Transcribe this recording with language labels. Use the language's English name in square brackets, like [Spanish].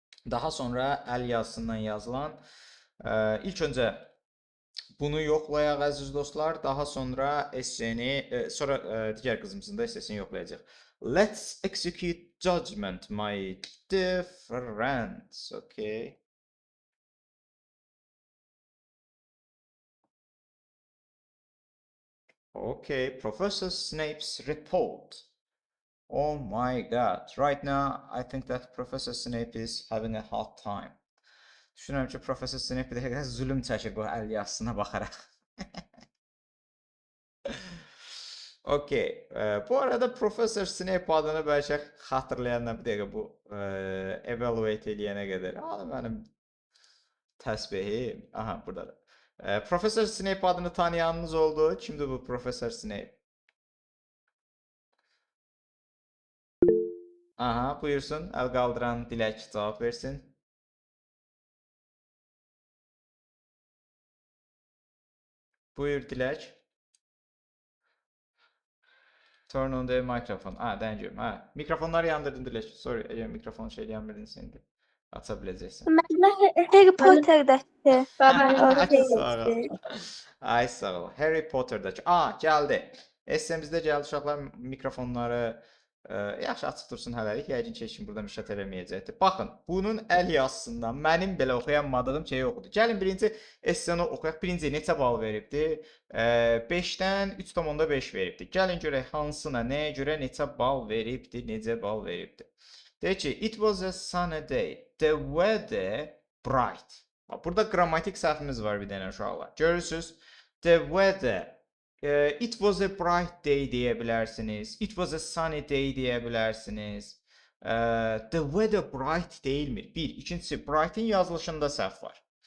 [Azerbaijani] Daha sonra əl yazısından yazılan. İlk öncə bunu yoxlayaq əziz dostlar. Daha sonra esseni, sonra digər qızımızın da essesini yoxlayacaq. [English] Let's execute judgment, my dear friends. Okay. Okay, Professor Snape's report. Oh my God. Right now, I think that Professor Snape is having a hard time. [Azerbaijani] Düşünürüm ki, Professor Snape bir dəqiqə zülüm çəkir bu əl yazısına baxaraq. Okay. Bu arada Professor Snape adını bəlkə xatırlayanlar bir dəqiqə bu evaluate eləyənə qədər. Mənim təsbihim. Aha, buradadır. Professor Snape adını tanıyanınız oldu. Kimdir bu Professor Snape? Aha, buyursun. Əl qaldıran Dilək cavab versin. Buyur Dilək. [English] Turn on the microphone. Thank you. [Azerbaijani] Mikrofonları yandırdın Dilək. Sorry, əgər mikrofonu eləyənmədin indi. Aça biləcəksən. Harry Potter'dakı. Sağ ol. Ay sağ ol. Harry Potter'dakı. Gəldi. SM'imizdə gəldi uşaqlar mikrofonları yaxşı açıq dursun hələlik. Yəqin ki, heç kim burada müşahidə eləməyəcəkdir. Baxın, bunun əl yazısından mənim belə oxuyamadığım şey yoxdur. Gəlin birinci SN-i oxuyaq. Birinci neçə bal veribdi? 5-dən 3,5 veribdi. Gəlin görək hansına, nəyə görə neçə bal veribdi, necə bal veribdi. Deyək ki, [English] it was a sunny day. The weather bright. [Azerbaijani] Burada qrammatik səhvimiz var bir dənə uşaqlar. Görürsünüz? The weather. [English] It was a bright day [Azerbaijani] deyə bilərsiniz. [English] It was a sunny day deyə bilərsiniz. The weather bright [Azerbaijani] deyilmir. Bir. İkincisi, bright'in yazılışında səhv var.